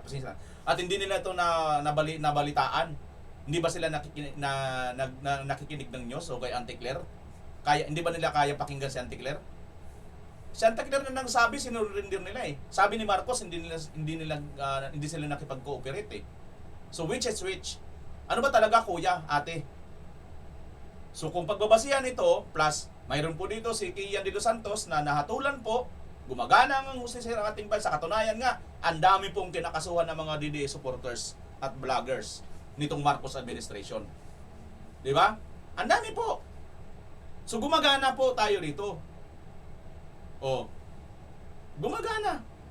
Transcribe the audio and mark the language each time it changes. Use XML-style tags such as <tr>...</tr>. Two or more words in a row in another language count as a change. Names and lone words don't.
<tl>At hindi nila ito nabalitaan. Hindi ba sila nakikinig ng news o kay Auntie Claire? Hindi ba nila kaya pakinggan si Auntie Claire? Si Auntie Claire na nagsabi, sinurrender nila eh. Sabi ni Marcos, hindi sila nakipag-cooperate eh.</tl> <en>So which is which?</en> <tl>Ano ba talaga, kuya, ate? So kung pagbabasihan ito, plus mayroon po dito si Kian de los Santos na nahatulan po, gumagana ang hustisya ng ating bansa. Katunayan nga, ang dami pong kinakasuhan ng mga</tl> <en>DDS supporters</en> <tl>at vloggers nitong Marcos administration. Di ba? Ang dami po. So gumagana po tayo rito. Oh. Gumagana.</tl>